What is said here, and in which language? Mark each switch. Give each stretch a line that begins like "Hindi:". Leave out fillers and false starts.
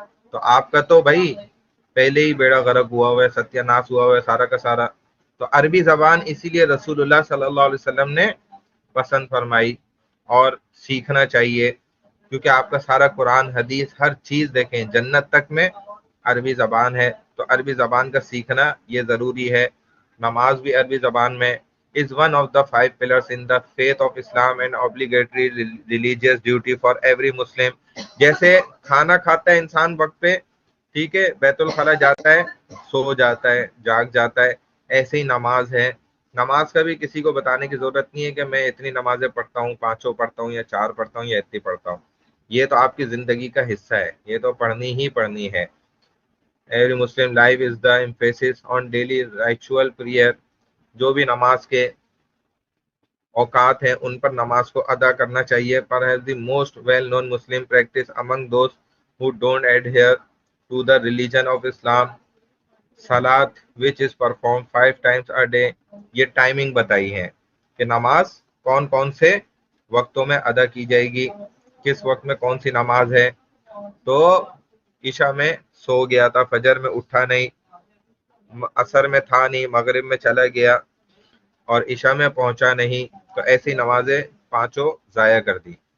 Urdu: تو آپ کا تو بھائی پہلے ہی بیڑا غرق ہوا ہوا ہے، ستیہ ناش ہوا ہوا ہے سارا کا سارا۔ تو عربی زبان اسی لیے رسول اللہ صلی اللہ علیہ وسلم نے پسند فرمائی اور سیکھنا چاہیے، کیونکہ آپ کا سارا قرآن حدیث ہر چیز دیکھیں جنت تک میں عربی زبان ہے، تو عربی زبان کا سیکھنا یہ ضروری ہے۔ نماز بھی عربی زبان میں،
English: is one of the 5 pillars in the faith of Islam and obligatory religious duty for every Muslim.
Urdu: جیسے کھانا کھاتا ہے انسان وقت پہ، ٹھیک ہے، بیت الخلا جاتا ہے، سو جاتا ہے، جاگ جاتا ہے، ایسے ہی نماز ہے. نماز کا بھی کسی کو بتانے کی ضرورت نہیں ہے کہ میں اتنی نمازیں پڑھتا ہوں، 5 پڑھتا ہوں یا 4 پڑھتا ہوں یا اتنی پڑھتا ہوں. یہ تو آپ کی زندگی کا حصہ ہے، یہ تو پڑھنی ہی پڑھنی ہے.
English: Every Muslim life is the emphasis on daily ritual prayer.
Urdu: جو بھی نماز کے اوقات ہیں ان پر نماز کو ادا کرنا چاہیے.
English: Perhaps the most well-known Muslim practice among those who don't adhere to the religion of Islam, Salat, which is performed 5 times a day.
Urdu: یہ ٹائمنگ بتائی ہے کہ نماز کون کون سے وقتوں میں ادا کی جائے گی، کس وقت میں کون سی نماز ہے. تو عشاء میں سو گیا تھا، فجر میں اٹھا نہیں، عصر میں تھا نہیں، مغرب میں چلا گیا اور عشاء میں پہنچا نہیں، تو ایسی نمازیں 5 ضائع کر دی.